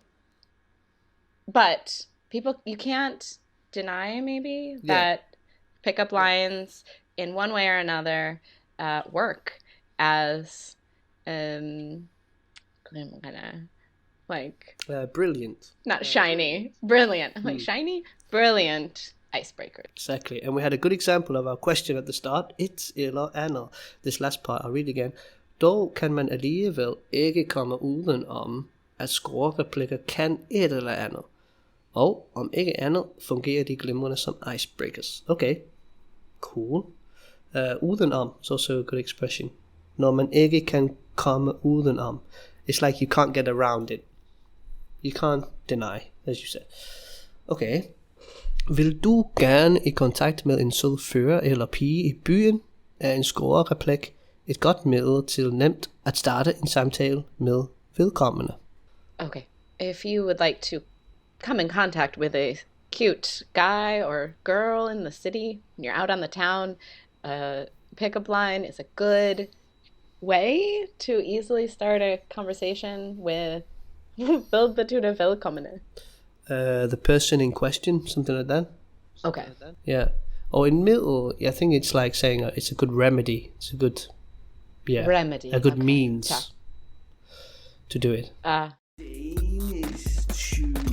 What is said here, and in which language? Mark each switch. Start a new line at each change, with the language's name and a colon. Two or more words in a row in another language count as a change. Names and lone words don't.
English: But you can't deny maybe that pickup lines in one way or another work as brilliant. Not shiny, brilliant. I'm like, shiny, brilliant icebreaker. Exactly. And we had a good example of our question at the start.
Danish: Et eller andet.
English: This last part, I'll read again.
Danish: Dog kan man alligevel ikke komme uden om, at score-replikker kan et eller andet. Og om ikke andet, fungerer de glimrende som icebreakers.
English: Okay. Cool. Udenom is also a good expression.
Danish: Når man ikke kan komme udenom.
English: It's like you can't get around it. You can't deny, as you said. Okay.
Danish: Vil du gerne i kontakt med en sød fører eller pige i byen, er en score-replik et godt middel til nemt at starte en samtale med vedkommende.
English: Okay. If you would like to come in contact with a cute guy or girl in the city, and you're out on the town, pickup line is a good way to easily start a conversation with Build
Danish: betyder velkomne.
English: The person in question, something like that. Okay. Yeah. Or in middle, I think it's like saying it's a good remedy. It's a good, remedy. A good means to do it. DanishTube.